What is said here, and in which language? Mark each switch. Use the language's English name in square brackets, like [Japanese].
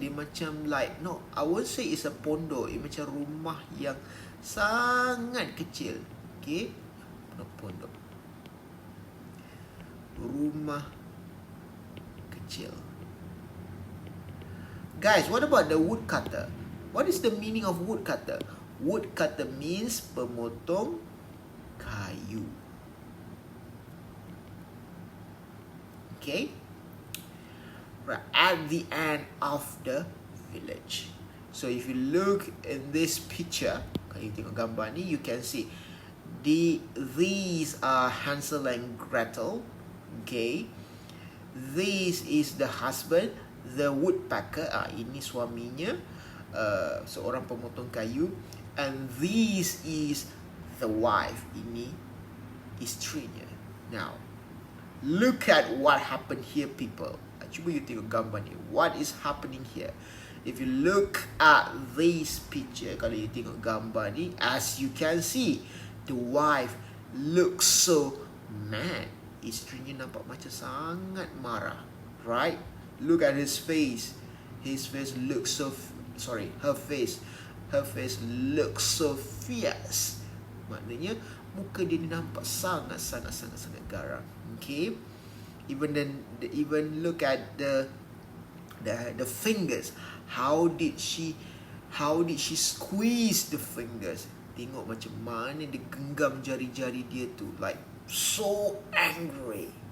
[Malay] Dia macam [English] like, no, I would say it's a pondok. [Malay] Dia macam rumah yang sangat kecil. Okay, pondok, rumah kecil. [English] Guys, what about the woodcutter? What is the meaning of woodcutter? Woodcutter means [Malay] pemotong kayu. [English] Okay, right at the end of the village. So if you look in this picture, [Malay] kalau you tengok gambar ni, [English] you can see these are Hansel and Gretel. Okay, this is the husband, the woodpecker. [Malay] Ini suaminya, seorang pemotong kayu. [English] And this is the wife. [Malay] Ini isterinya. [English] Now, look at what happened here, people. [Malay] Cuba you tengok gambar ni. [English] What is happening here? If you look at this picture, [Malay] kalau you tengok gambar ni, [English] as you can see, the wife looks so mad. [Malay] Isterinya nampak macam sangat marah. [English] Right? Look at his face. His face looks so... her face. Her face looks so fierce. [Malay] Maknanya, muka dia ni nampak sangat garang. Okay? [English] Even look at the fingers. How did she squeeze the fingers? [Malay] Tengok macam mana dia genggam jari-jari dia tu, [English] like so angry.